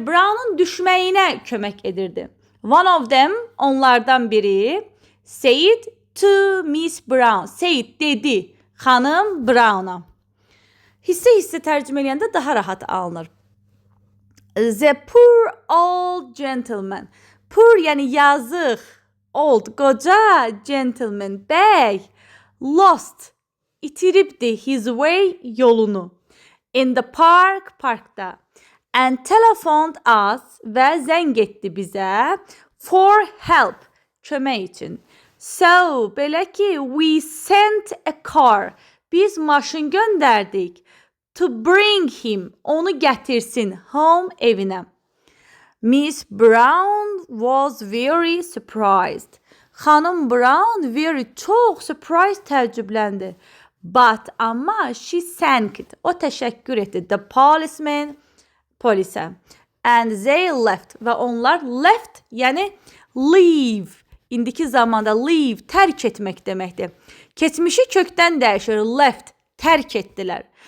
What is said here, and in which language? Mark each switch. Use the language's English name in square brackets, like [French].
[Azerbaijani] Brown'un düşməyinə kömək edirdi. [English] One of them, [Azerbaijani] onlardan biri, [English] said to Miss Brown. [Azerbaijani] Said dedi xanım Brown'a. Hissə tərcümə eləyəndə daha rahat alınır. [English] The poor old gentleman. Poor [Azerbaijani] yəni yazıq, [English] old, [Azerbaijani] qoca [English] gentleman, [Azerbaijani] bəy, [English] lost, [Azerbaijani] itiribdi [English] his way, [Azerbaijani] yolunu. [English] In the park, [Azerbaijani] parkda. [English] And telephoned us [Azerbaijani] və zəng etdi bizə [English] for help, [Azerbaijani] kömək üçün. [English] So, [Azerbaijani] belə ki, [English] we sent a car. [Azerbaijani] Biz maşın göndərdik. [English] To bring him, [Azerbaijani] onu gətirsin [English] home, [Azerbaijani] evinə. [English] Miss Brown was very surprised. [Azerbaijani] Xanım Brown çox surprised, təəccübləndi. [English] But [Azerbaijani] amma [English] she thanked, [Azerbaijani] o təşəkkür etdi. [English] The policeman, [Azerbaijani] polisə. [English] And they left [Azerbaijani] və onlar [English] left, [Azerbaijani] yəni [English] leave. [Azerbaijani] İndiki zamanda leave, tərk etmək deməkdir. Keçmişi kökdən dəyişir, left, tərk etdilər.